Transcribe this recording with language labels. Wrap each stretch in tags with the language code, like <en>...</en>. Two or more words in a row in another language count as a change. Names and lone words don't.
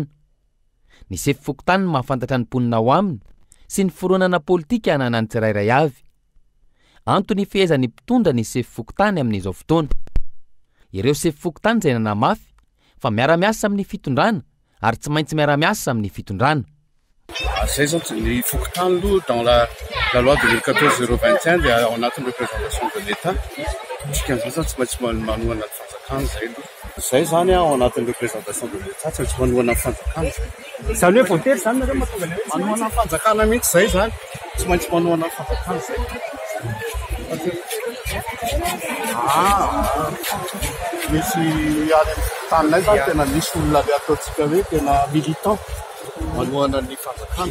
<mg>Ny sefokotany mahafantatra ny mponina ao aminy sy ny fironana politika hanana ny tsirairay avy. antony fehezany mpitondra ny sefy fokotany amin'izao fotoana. Ireo sefy fokotany izay nanamafy fa miara-miasa amin'ny fitondrana ary tsy maintsy miara-miasa amin'ny fitondrana. Zay zao ny fokotany aloha</mg> <fr>dans la loi</fr> <mg>2014-021 dia ao anatin'ny</mg> <fr>représentation de l'État.</fr> <mg>Dikan'izany tsy maintsy manohana ny fanjakana zay aloha. Zay zany ao anatin'ny</mg> <fr>représentation de l'État</fr> <mg>tsy maintsy manohana ny fanjakana. Zany hoe voatery zany nareo manohana ny fanjakana mihitsy zay zany. Tsy maintsy manohana ny fanjakana zay. Misy any taninay zany tena misy olona le ataontsika hoe tena militant manohana ny fanjakana.</mg>